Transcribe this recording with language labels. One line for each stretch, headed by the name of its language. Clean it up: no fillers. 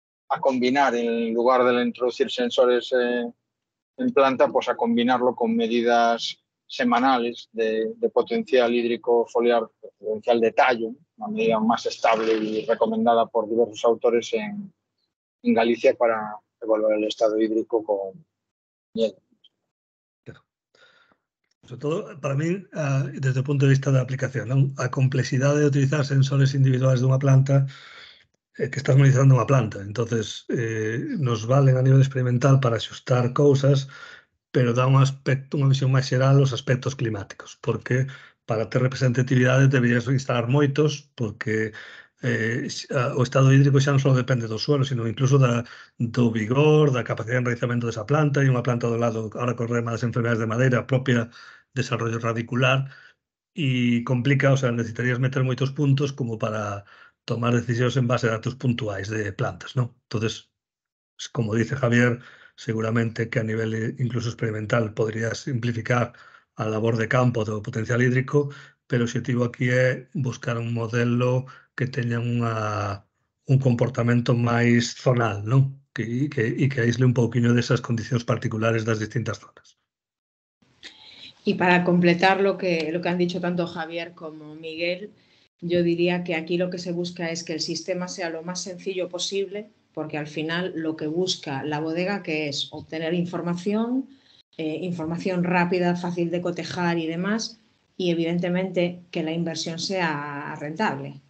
Spanish: a combinar, en lugar de introducir sensores en planta, pues a combinarlo con medidas semanales de potencial hídrico foliar, potencial de tallo, una medida más estable y recomendada por diversos autores en Galicia para evaluar el estado hídrico con hielo.
Galician: Sobre todo, para mí, desde o punto de vista da aplicación, non? A complexidade de utilizar sensores individuais dunha planta, que estás monitorizando unha planta. Entonces, nos valen a nivel experimental para axustar cousas, pero dá un aspecto, unha visión máis xeral aos aspectos climáticos, porque para ter representatividade deberías instalar moitos, porque o estado hídrico xa non só depende do suelo, sino incluso do vigor, da capacidade de enraizamento desa planta, e unha planta do lado, ahora co problema das enfermedades de madeira, propia desarrollo radicular, e complica, o sea, necesitarías meter moitos puntos como para tomar decisións en base a datos puntuais de plantas, non? Entonces, como dice Javier, seguramente que a nivel incluso experimental podría simplificar a labor de campo do potencial hídrico, pero o objetivo aquí é buscar un modelo que teña un comportamento máis zonal, non? E que aísle un pouquiño desas condicións particulares das distintas zonas.
Spanish: Y para completar lo que han dicho tanto Javier como Miguel, yo diría que aquí lo que se busca es que el sistema sea lo más sencillo posible, porque al final lo que busca la bodega, que es obtener información, información rápida, fácil de cotejar y demás, y evidentemente que la inversión sea rentable.